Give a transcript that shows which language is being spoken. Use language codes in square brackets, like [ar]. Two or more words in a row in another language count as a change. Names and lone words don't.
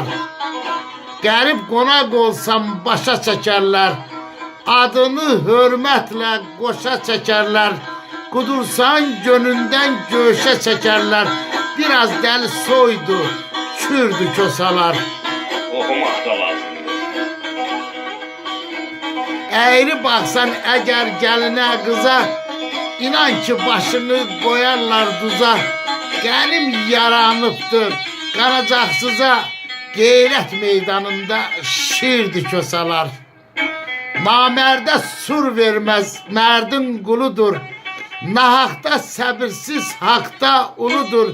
[az] Qərib qonaq olsam başa çəkərlər, adını hörmətlə qoşa çəkərlər, qudursan gönündən göşə çəkərlər, biraz dəli soydu, kürdü Kösalar. Oxumaq da lazımdır. [tr] Eğri baksan eğer geline kıza, inan ki başını koyarlar duza. Gelim yaranıptır qaracaksıza, Qeyrət meydanında şirdi Kösalar. [az] Namərdə sur vermez mərdin quludur, Nahaqda səbirsiz haqda uludur.